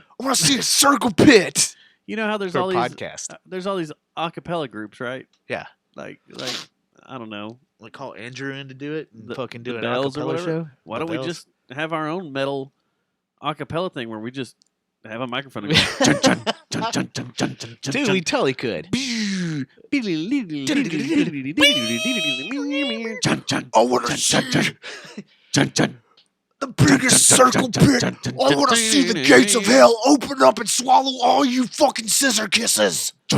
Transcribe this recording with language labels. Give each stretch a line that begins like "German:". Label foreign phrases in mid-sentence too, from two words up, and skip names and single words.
English: I want to see a circle pit. You know how there's For a all these podcast. there's all these acapella groups, right? Yeah. Like I don't know, Like call Andrew in to do it and The- fucking do the an Bells or acapella whatever? show. Why The don't we Bells. just have our own metal acapella thing where we just have a microphone and go, chun, chun, chun, chun, chun, chun, chun, chun, Dude, we totally could. chun, chun, I want to see chun, chun. the biggest circle pit. I want to see the gates of hell open up and swallow all you fucking Scissor Kisses.